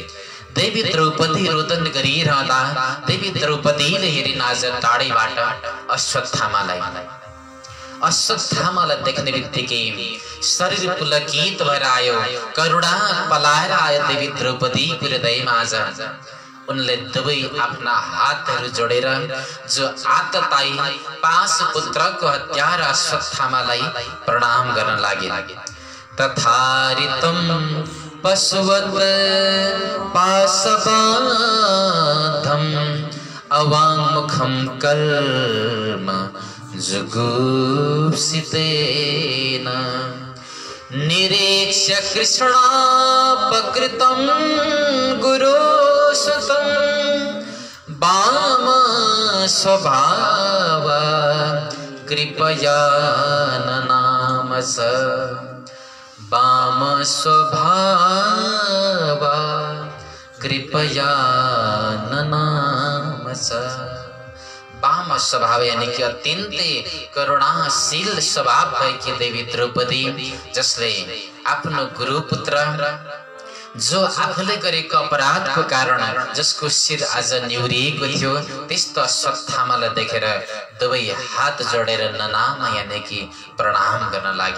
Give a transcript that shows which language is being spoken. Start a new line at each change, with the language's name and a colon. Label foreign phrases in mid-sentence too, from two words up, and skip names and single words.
Nepali: देवी द्रौपदी रोदन गरिरहँदा देवी द्रौपदीले हेरिन आज टाढैबाट अश्वत्थामालाई देख्ने बित्तिकै शरीर पुलकित भएर आयो, करुणा पलाएर आयो देवी द्रौपदीको हृदयमा। आज उनले दुवै आफ्ना हातहरू जोडेर जो आतताई 5 पुत्रको हत्यारा अश्वत्थामालाई प्रणाम गर्न लागे।
Sanskrit: तथारितम पशुवत पाशबाधम अवाङ्मुखं कर्म जुगुप्सितेन निरीक्ष्य कृष्णापकृतं गुरुसुतं वाम स्वभाव कृपया ननाम स वाम स्वभाव कृपया ननाम स। वाम स्वभाव
Nepali: यानी कि अत्यन्तै करुणाशील स्वभाव भएकी देवी द्रौपदी, जसले आफ्नो गुरुपुत्र जो आफूले गरेको अपराधको कारण जसको शिर आज निहुरिएको थियो त्यस्तो अश्वत्थामालाई देखेर दुवै हात जोडेर ननाम यानी कि प्रणाम गर्न लागे।